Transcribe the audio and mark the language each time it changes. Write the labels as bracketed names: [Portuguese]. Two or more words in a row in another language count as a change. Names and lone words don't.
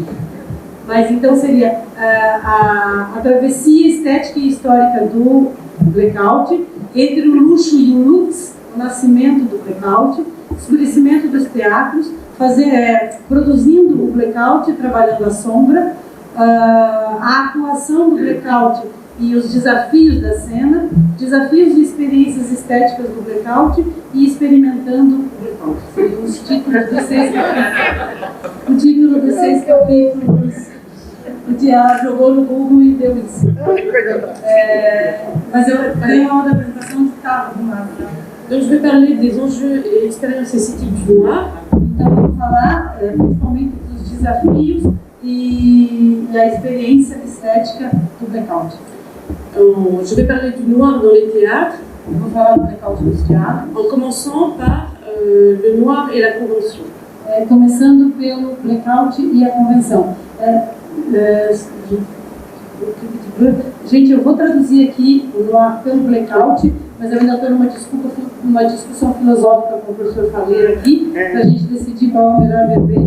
[Portuguese] Mas então seria a travessia estética e histórica do Blackout, entre o luxo e o lux, o nascimento do Blackout, o escurecimento dos teatros, produzindo o Blackout, trabalhando a sombra, a atuação do Blackout e os desafios da cena, desafios e experiências estéticas do Blackout e experimentando o Blackout. Seriam os títulos dos 6 capítulos. O título dos 6 capítulos, o Tiago jogou no Google e deu isso. Mas eu tenho uma outra apresentação que estava arrumada. [French] Donc je vais parler des enjeux et expériences esthétiques du noir. [Portuguese] Então eu vou falar principalmente dos desafios e a experiência estética do Blackout. [French] Je vais parler du noir dans les théâtres. [Portuguese] Eu vou falar do Blackout nos teatros. [French] En commençant par le noir et la convention. [Portuguese] Começando pelo Blackout e a convenção. Gente, eu vou traduzir aqui o noir pelo Blackout, mas eu ainda estou numa discussão filosófica com o professor Faleiro aqui, para a gente decidir qual é o melhor verbete.